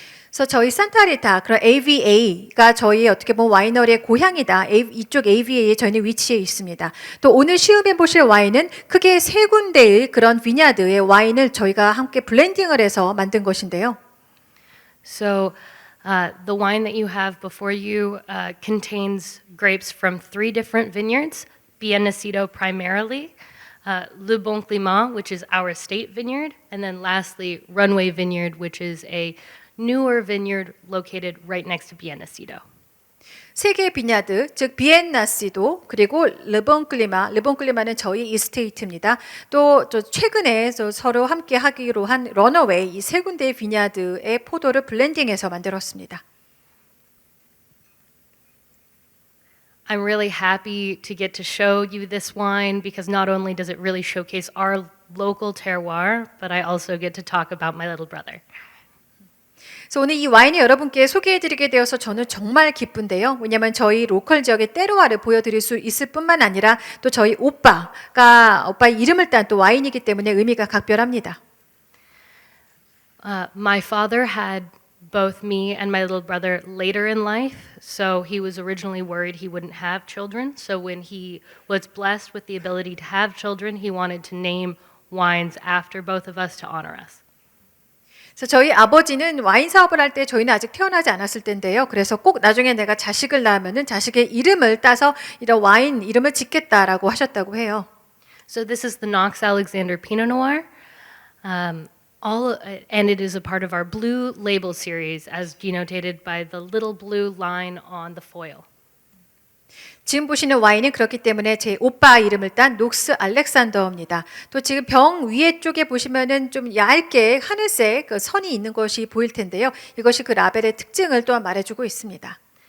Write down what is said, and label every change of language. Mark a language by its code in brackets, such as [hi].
[ko] 그래서 저희 산타리타 그런 AVA가 저희 어떻게 보면 와이너리의 고향이다. 이쪽 AVA에 저희는 위치해 있습니다. 또 오늘 시음해 보실 와인은 크게 3군데의 그런 비냐드의 와인을 저희가 함께 블렌딩을 해서 만든 것인데요. [en] So the wine that you have before you contains grapes from 3 different vineyards, Bien Nacido primarily, Le Bon Climat, which is our state vineyard, and then lastly, Runway Vineyard, which is a newer vineyard located right next to Biennacido. [ko] 세 개의 비냐드, 즉 비엔나시도 그리고 르봉클리마는 저희 이스테이트입니다. 또 최근에 서로 함께 하기로 한 러너웨이 이 세 군데의 비냐드의 포도를 블렌딩해서 만들었습니다. [en] I'm really happy to get to show you this wine because not only does it really showcase our local terroir, but I also get to talk about my little brother. [ko] 그래서 오늘 이 와인을 여러분께 소개해드리게 되어서 저는 정말 기쁜데요. 왜냐하면 저희 로컬 지역의 때로와를 보여드릴 수 있을 뿐만 아니라 또 저희 오빠의 이름을 딴 또 와인이기 때문에 의미가 각별합니다. [en] My father had both me and my little brother later in life, so he was originally worried he wouldn't have children. So when he was blessed with the ability to have children, he wanted to name wines after both of us to honor us. [ko] 그래서 저희 아버지는 와인 사업을 할 때 저희는 아직 태어나지 않았을 텐데요. 그래서 꼭 나중에 내가 자식을 낳으면은 자식의 이름을 따서 이런 와인 이름을 짓겠다라고 하셨다고 해요. [en] So this is the Knox Alexander Pinot Noir. And it is a part of our blue label series as denoted by the little blue line on the foil. [ko] 지금 보시는 와인은 그렇기 때문에 제 오빠 이름을 딴 녹스 알렉산더입니다. 또 지금 병 위에 쪽에 보시면은 좀 얇게 하늘색 그 선이 있는 것이 보일 텐데요. 이것이 그 라벨의 특징을 또한 말해주고 있습니다.